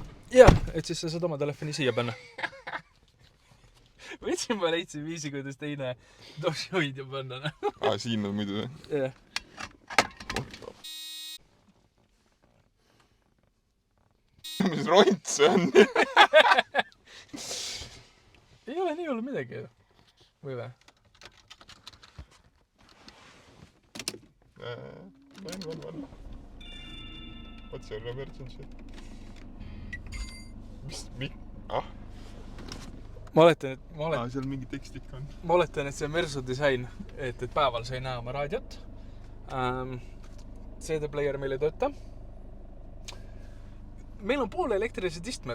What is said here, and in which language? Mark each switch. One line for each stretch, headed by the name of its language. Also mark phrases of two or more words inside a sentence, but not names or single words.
Estonian: Jah, et siis sa saad oma telefoni siia panna. Võtsin ma leidsin viisi, kuidas teine doshoidja panna. Siin on muidu, jah? Jah. Mis ront see on? Ei ole nii hullu midagi. Või või?
English: One. What's your emergency?
Estonian: Ma oletan, et seal mingi tekst ikka on. Ma oletan, et see Mersu disain, et päeval sa ei näe oma raadiot. CD-player meil ei tööta. Meil on pool elektrilised istmed.